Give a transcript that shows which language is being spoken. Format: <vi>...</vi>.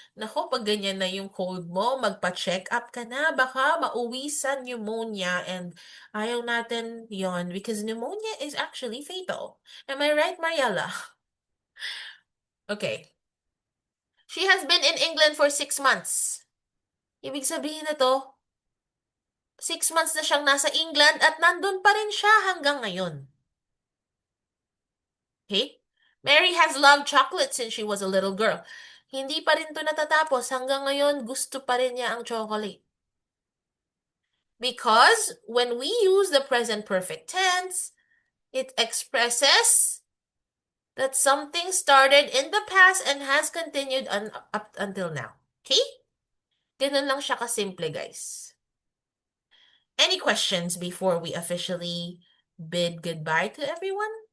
<tl>Naku, pag ganyan na yung cold mo, magpa-check up ka na. Baka mauwi sa pneumonia and ayaw natin yon</tl> <en>because pneumonia is actually fatal. Am I right, Mariella? Okay. She has been in England for 6 months.</en> <tl>Ibig sabihin na to, 6 months na siyang nasa England at nandun pa rin siya hanggang ngayon.</tl> <en>Okay? Mary has loved chocolate since she was a little girl.</en> <tl>Hindi pa rin to natatapos. Hanggang ngayon, gusto pa rin niya ang chocolate.</tl> <en>Because when we use the present perfect tense, it expresses that something started in the past and has continued up until now. Okay?</en> <tl>Ganun lang siya kasimple,</tl> <en>guys. Any questions before we officially bid goodbye to everyone?</en>